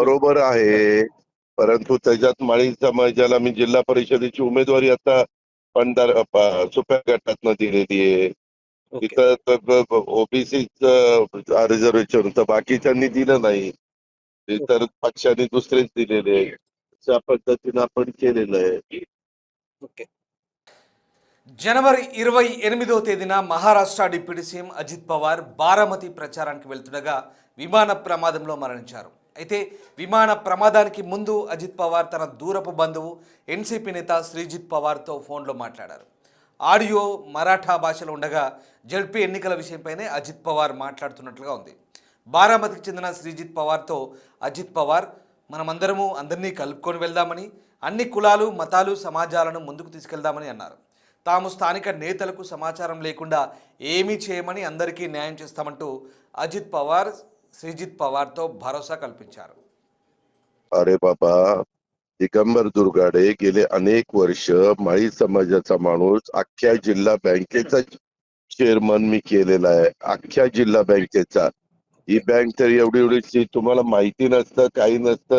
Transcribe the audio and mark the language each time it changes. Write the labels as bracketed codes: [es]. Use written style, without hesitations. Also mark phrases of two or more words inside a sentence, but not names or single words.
[mr] बरोबर आहे, परंतु त्याच्यात माळी समाजाला मी जिल्हा परिषदेची उमेदवारी आता सुप्या गटातनं दिलेली आहे. ओके. तिथं ओबीसीच रिझर्वेशन होतं, बाकीच्यांनी दिलं नाही. इतर पक्षांनी दुसरेच दिलेले आहे. अशा पद्धतीनं आपण केलेलं आहे. ओके. [te] జనవరి 28వ తేదీన మహారాష్ట్ర డిప్యూటీ సీఎం అజిత్ పవార్ బారామతి ప్రచారానికి వెళ్తుండగా విమాన ప్రమాదంలో మరణించారు. అయితే విమాన ప్రమాదానికి ముందు అజిత్ పవార్ తన దూరపు బంధువు ఎన్సీపీ నేత శ్రీజిత్ పవార్తో ఫోన్లో మాట్లాడారు. ఆడియో మరాఠా భాషలో ఉండగా జడ్పీ ఎన్నికల విషయంపైనే అజిత్ పవార్ మాట్లాడుతున్నట్లుగా ఉంది. బారామతికి చెందిన శ్రీజిత్ పవార్తో అజిత్ పవార్ మనమందరము అందరినీ కలుపుకొని వెళ్దామని, అన్ని కులాలు మతాలు సమాజాలను ముందుకు తీసుకెళ్దామని అన్నారు. తాము స్థానిక నేతలకు సమాచారం లేకుండా ఏమీ చేయమని, అందరికీ న్యాయం చేస్తామంటూ అజిత్ పవార్ శ్రీజిత్ పవార్తో భరోసా కల్పించారు. [mr] अरे बाबा, दिगंबर दुर्गाडे गेले अनेक वर्ष माळी समाजाचा माणूस अख्ख्या जिल्हा बँकेचा चेअरमन मी केलेला आहे. अख्ख्या जिल्हा बँकेचा. ही बँक तर एवढी एवढीची तुम्हाला माहिती नसतं, काही नसतं.